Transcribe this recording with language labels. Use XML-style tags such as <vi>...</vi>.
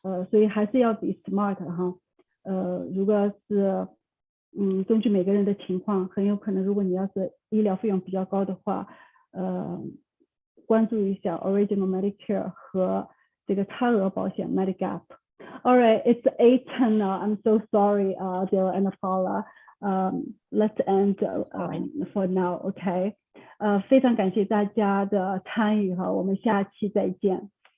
<zh>所以还是要</zh> <en>be smart</en> <zh>哈。如果是根据每个人的情况，很有可能如果你要是医疗费用比较高的话，关注一下 Original Medicare 和这个差额保险 Medigap。</zh> <en>All right, it's 8:10 now. I'm so sorry, Dale and Paula. Let's end for now, OK?</en> <zh>非常感谢大家的参与哈，我们下期再见。</zh>